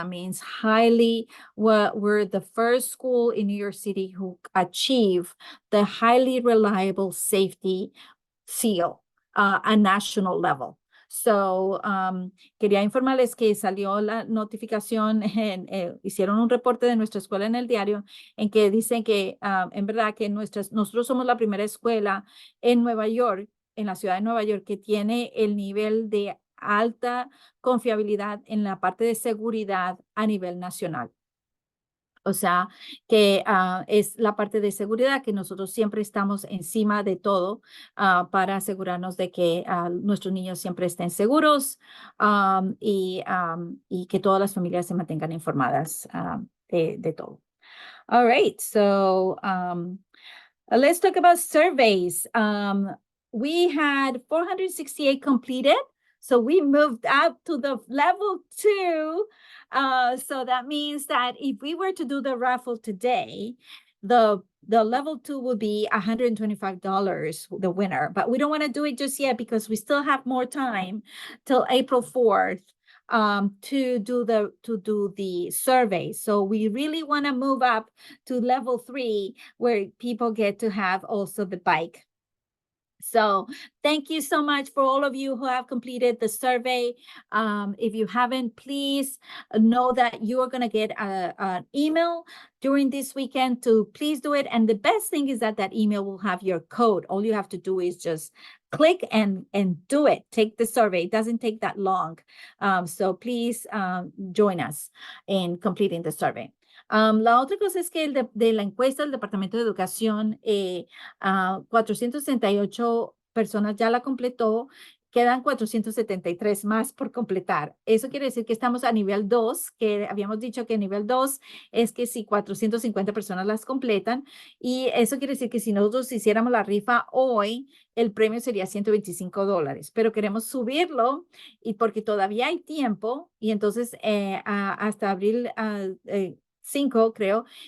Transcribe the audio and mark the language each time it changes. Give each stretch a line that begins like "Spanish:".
English: That means we're the first school in New York City who achieve the highly reliable safety seal, a national level.
Spanish: So, quería informarles que salió la notificación, hicieron un reporte de nuestra escuela en el diario, en que dicen que en verdad que nosotros somos la primera escuela en Nueva York, en la ciudad de Nueva York, que tiene el nivel de alta confiabilidad en la parte de seguridad a nivel nacional. O sea, que es la parte de seguridad que nosotros siempre estamos encima de todo para asegurarnos de que nuestros niños siempre estén seguros, y que todas las familias se mantengan informadas de todo.
English: All right, so let's talk about surveys. We had 468 completed, so we moved up to the level 2. So that means that if we were to do the raffle today, the level 2 would be $125, the winner. But we don't want to do it just yet because we still have more time till April 4th to do the survey. So we really want to move up to level 3, where people get to have also the bike. So thank you so much for all of you who have completed the survey. If you haven't, please know that you are going to get an email during this weekend to please do it. And the best thing is that that email will have your code. All you have to do is just click and do it. Take the survey. It doesn't take that long. So please join us in completing the survey.
Spanish: La otra cosa es que de la encuesta del Departamento de Educación, 468 personas ya la completó, quedan 473 más por completar. Eso quiere decir que estamos a nivel 2, que habíamos dicho que nivel 2 es que si 450 personas las completan, y eso quiere decir que si nosotros hiciéramos la rifa hoy, el premio sería $125, pero queremos subirlo y porque todavía hay tiempo, y entonces hasta abril 5, creo,